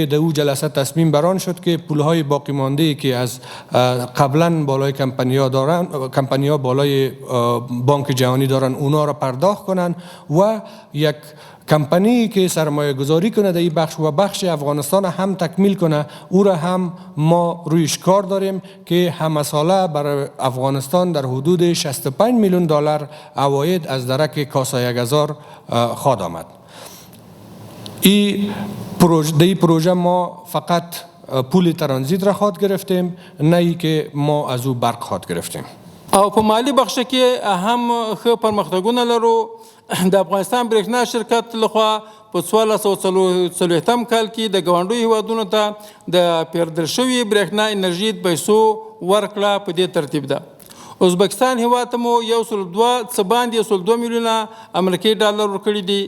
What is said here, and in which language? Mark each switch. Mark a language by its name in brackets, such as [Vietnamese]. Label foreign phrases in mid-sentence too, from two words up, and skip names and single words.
[Persian] در او جلسه تصمیم بران شد که پولهای باقی مانده که از قبلا بالای کمپنی‌ها بالای بانک جهانی دارن اونا را پرداخت کنن و یک کمپانی که سرمایه گذاری کنه در این بخش و بخش افغانستان هم تکمیل کنه، او را هم ما رویش کار داریم که همه ساله برای افغانستان در حدود 65 میلیون دلار عواید از درک کاسه 1000 خواهد آمد. این پروژه ما فقط پول ترانزیت را خواهد گرفتیم، نه ای که ما از او برق خواهد گرفتیم. [Pashto] او په مالی بخش کې هم ښه پرمختګونه لرو. د افغانستان برېښنا شرکت لخوا په 1440 کال کې د ګاونډیو هیوادونو ته د پیردل شوي برېښنا انرژي د پیسو ورکړه په دې ترتیب ده. ازبکستان هیواد ته مو 102 میلیونه امریکایي ډالر ورکړي دي.